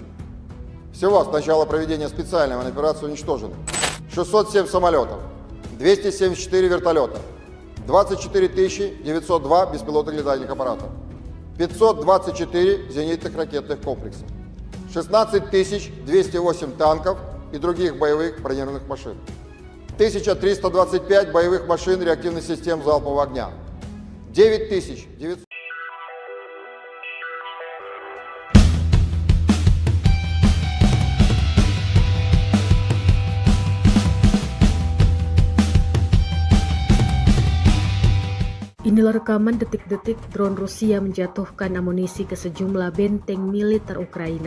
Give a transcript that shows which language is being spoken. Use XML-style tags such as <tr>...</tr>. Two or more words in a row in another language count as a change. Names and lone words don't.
<ru>Всего с начала проведения специальной военной операции уничтожено 607 самолетов, 274 вертолета, 24 902 беспилотных летательных аппаратов, 524 зенитных ракетных комплексов, 16 208 танков и других боевых бронированных машин, 1325 боевых машин реактивных систем залпового огня, 9900...</ru> <id>Inilah rekaman detik-detik drone Rusia menjatuhkan amunisi ke sejumlah benteng militer Ukraina.</id>